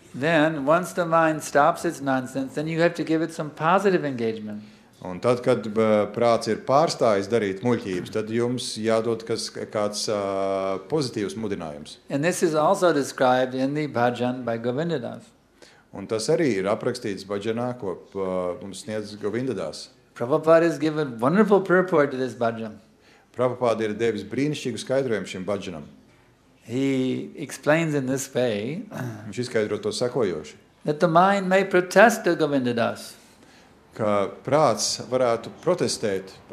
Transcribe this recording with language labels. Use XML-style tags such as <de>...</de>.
<en>Then, once the mind stops its nonsense, then you have to give it some positive engagement.</en> <lv>Un tad, kad prāts ir pārstājis darīt muļķības, tad jums jādod kāds pozitīvs mudinājums.</lv> <en>And this is also described in the bhajan by Govinda Das.</en> <lv>Un tas arī ir aprakstīts bhajanā, ko mums sniedz Govindadās.</lv> <en>Prabhupada has given wonderful purport to this bhajan.</en> <lv>Prabhupada ir devis brīnišķīgu skaidrojumu šim bhajanam.</lv> <en>He explains in this way</en> <lv>Viņš izskaidro to sekojoši,</lv> <en>that the mind may protest to Govinda Das.</en> <lv>ka prāts varētu protestēt,</lv>